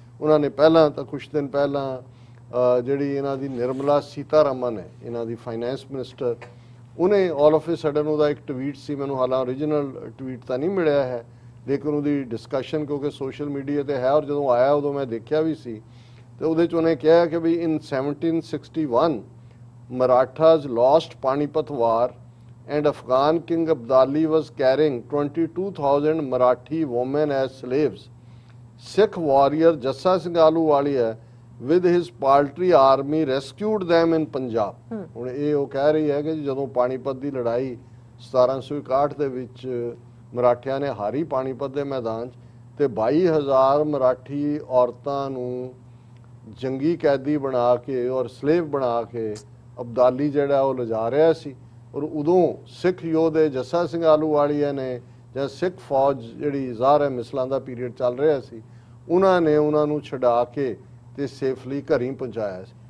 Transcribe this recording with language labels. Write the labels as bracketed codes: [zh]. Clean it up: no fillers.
[pa] ਉਹਨਾਂ ਨੇ ਪਹਿਲਾਂ ਤਾਂ ਕੁਝ ਦਿਨ ਪਹਿਲਾਂ ਜਿਹੜੀ ਇਹਨਾਂ ਦੀ ਨਿਰਮਲਾ ਸੀਤਾਰਮਨ ਹੈ, ਇਹਨਾਂ ਦੀ ਫਾਈਨੈਂਸ ਮਿਨਿਸਟਰ, ਉਹਨੇ [en] all of a sudden [pa] ਉਹਦਾ ਇੱਕ ਟਵੀਟ ਸੀ, ਮੈਨੂੰ ਹਾਲਾਂ ਓਰੀਜਨਲ ਟਵੀਟ ਤਾਂ ਨਹੀਂ ਮਿਲਿਆ ਹੈ ਲੇਕਿਨ ਉਹਦੀ ਡਿਸਕਸ਼ਨ ਕਿਉਂਕਿ ਸੋਸ਼ਲ ਮੀਡੀਆ ਤੇ ਹੈ ਔਰ ਜਦੋਂ ਆਇਆ ਉਦੋਂ ਮੈਂ ਦੇਖਿਆ ਵੀ ਸੀ ਤੇ ਉਹਦੇ 'ਚ ਉਹਨੇ ਕਿਹਾ ਕਿ ਵੀ [en] In 1761 Marathas lost Panipat war and Afghan king Abdali was carrying 22,000 Marathi women as slaves. Sikh warrior Jassa Singh Ahluwalia with his paltry army rescued them in Punjab. [pa] ਹੁਣ ਇਹ ਉਹ ਕਹਿ ਰਹੀ ਹੈ ਕਿ ਜਦੋਂ ਪਾਣੀਪਤ ਦੀ ਲੜਾਈ 1761 ਦੇ ਵਿੱਚ ਮਰਾਠਿਆਂ ਨੇ ਹਾਰੀ ਪਾਣੀਪਤ ਦੇ ਮੈਦਾਨ 'ਚ ਤੇ 22,000 ਮਰਾਠੀ ਔਰਤਾਂ ਨੂੰ ਜੰਗੀ ਕੈਦੀ ਬਣਾ ਕੇ ਔਰ ਸਲੇਵ ਬਣਾ ਕੇ ਅਬਦਾਲੀ ਜਿਹੜਾ ਉਹ ਲਿਜਾ ਰਿਹਾ ਸੀ ਔਰ ਉਦੋਂ ਸਿੱਖ ਯੋਧੇ ਜੱਸਾ ਸਿੰਘ ਆਹਲੂਵਾਲੀਆ ਨੇ ਜਾਂ ਸਿੱਖ ਫੌਜ ਜਿਹੜੀ ਜ਼ਾਹਰ ਹੈ ਮਿਸਲਾਂ ਦਾ ਪੀਰੀਅਡ ਚੱਲ ਰਿਹਾ ਸੀ, ਉਹਨਾਂ ਨੇ ਉਹਨਾਂ ਨੂੰ ਛਡਾ ਕੇ ਤੇ ਸੇਫਲੀ ਘਰੀਂ ਪਹੁੰਚਾਇਆ ਸੀ।